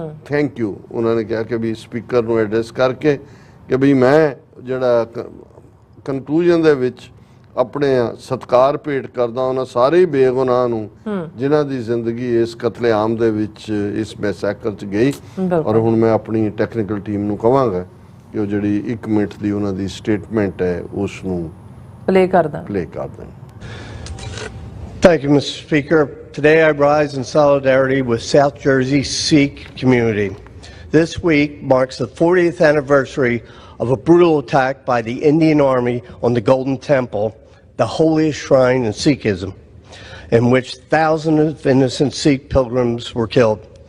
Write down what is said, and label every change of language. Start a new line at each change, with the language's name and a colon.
English: Thank you.
Punjabi: ਉਹਨਾਂ ਨੇ ਕਿਹਾ ਕਿ ਵੀ ਸਪੀਕਰ ਨੂੰ ਐਡਰੈਸ ਕਰਕੇ ਕਿ ਵੀ ਮੈਂ ਜਿਹੜਾ ਕਨਕਲੂਜਨ ਦੇ ਵਿੱਚ ਆਪਣੇ ਸਤਿਕਾਰ ਭੇਟ ਕਰਦਾ ਉਹਨਾਂ ਸਾਰੇ ਬੇਗੁਨਾਹ ਨੂੰ ਜਿਨ੍ਹਾਂ ਦੀ ਜ਼ਿੰਦਗੀ ਇਸ ਕਤਲੇਆਮ ਦੇ ਵਿੱਚ, ਇਸ ਮੈਸੈਕਰ 'ਚ ਗਈ। ਔਰ ਹੁਣ ਮੈਂ ਆਪਣੀ ਟੈਕਨੀਕਲ ਟੀਮ ਨੂੰ ਕਹਾਂਗਾ ਕਿ ਉਹ ਜਿਹੜੀ 1 ਮਿੰਟ ਦੀ ਉਹਨਾਂ ਦੀ ਸਟੇਟਮੈਂਟ ਹੈ ਉਸ ਨੂੰ ਪਲੇ ਕਰ ਦੇਣ।
English: Thank you, Mr. Speaker. Today I rise in solidarity with South Jersey Sikh community. This week marks the 40th anniversary of a brutal attack by the Indian Army on the Golden Temple, the holiest shrine in Sikhism, in which thousands of innocent Sikh pilgrims were killed.